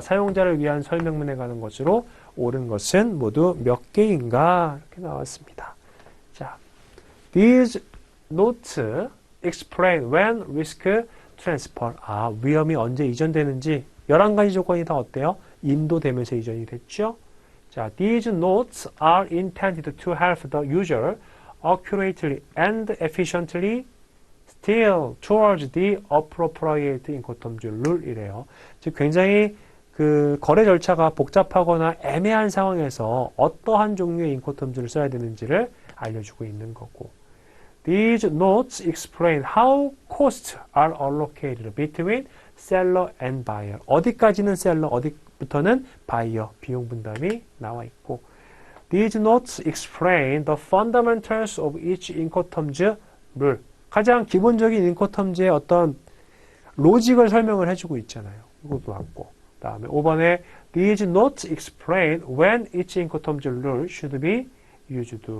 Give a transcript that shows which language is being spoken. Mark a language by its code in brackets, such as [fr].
[ko] 사용자를 위한 설명문에 가는 것으로 옳은 것은 모두 몇 개인가? 이렇게 나왔습니다. 자, [en] these notes explain when risk transfer. [ko] 위험이 언제 이전되는지 11가지 조건이 다 어때요? 인도되면서 이전이 됐죠? [en] 자, these notes are intended to help the user accurately and efficiently steer towards the appropriate incoterms rule이래요. [ko] 즉 굉장히 그 거래 절차가 복잡하거나 애매한 상황에서 어떠한 종류의 인코텀즈를 써야 되는지를 알려주고 있는 거고. [en] These notes explain how costs are allocated between seller and buyer. [ko] 어디까지는 셀러, 어디부터는 바이어, 비용 분담이 나와 있고. [en] These notes explain the fundamentals of each incoterms rule. [ko] 가장 기본적인 인코텀즈의 어떤 로직을 설명을 해주고 있잖아요. 이것도 맞고. 다음에 5번에 [en] These notes explain when each incoterms rule should be used.